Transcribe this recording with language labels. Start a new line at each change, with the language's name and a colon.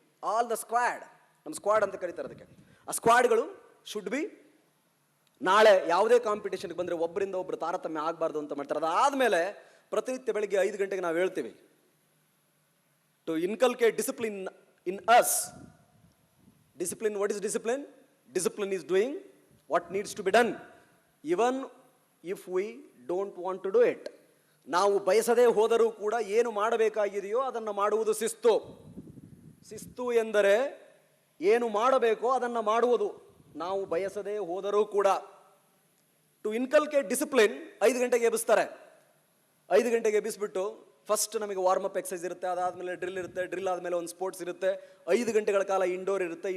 English: all the squad,
Kannada: ನಮ್ಮ squad ಅಂತ ಕರೀತಾರೆ ಅದಕ್ಕೆ. ಆ ಸ್ಕ್ವಾಡ್ಗಳು
English: should be
Kannada: ನಾಳೆ ಯಾವುದೇ ಕಾಂಪಿಟೇಷನ್ಗೆ ಬಂದರೆ ಒಬ್ಬರಿಂದ ಒಬ್ಬರು ತಾರತಮ್ಯ ಆಗಬಾರ್ದು ಅಂತ ಮಾಡ್ತಾರೆ. ಅದಾದಮೇಲೆ ಪ್ರತಿನಿತ್ಯ ಬೆಳಿಗ್ಗೆ 5 ಗಂಟೆಗೆ ನಾವು ಹೇಳ್ತೀವಿ,
English: To inculcate discipline in us. Discipline, what is discipline? Discipline is doing what needs to be done, even if we don't want to do it.
Kannada: ನಾವು ಬಯಸದೇ ಹೋದರೂ ಕೂಡ ಏನು ಮಾಡಬೇಕಾಗಿದೆಯೋ ಅದನ್ನು ಮಾಡುವುದು ಶಿಸ್ತು. ಶಿಸ್ತು ಎಂದರೆ ಏನು ಮಾಡಬೇಕೋ ಅದನ್ನು ಮಾಡುವುದು, ನಾವು ಬಯಸದೇ ಹೋದರೂ ಕೂಡ.
English: to inculcate discipline
Kannada: 5 ಗಂಟೆಗೆ ಎಬ್ಬಿಸ್ತಾರೆ. 5 ಗಂಟೆಗೆ ಎಬ್ಬಿಸ್ಬಿಟ್ಟು ಫಸ್ಟ್ ನಮಗೆ ವಾರ್ಮ್ ಅಪ್ ಎಕ್ಸಸೈಸ್ ಇರುತ್ತೆ, ಅದಾದಮೇಲೆ ಡ್ರಿಲ್ ಇರುತ್ತೆ, ಡ್ರಿಲ್ ಆದಮೇಲೆ ಒಂದು ಸ್ಪೋರ್ಟ್ಸ್ ಇರುತ್ತೆ, 5 ಗಂಟೆಗಳ ಕಾಲ ಇಂಡೋರ್ ಇರುತ್ತೆ.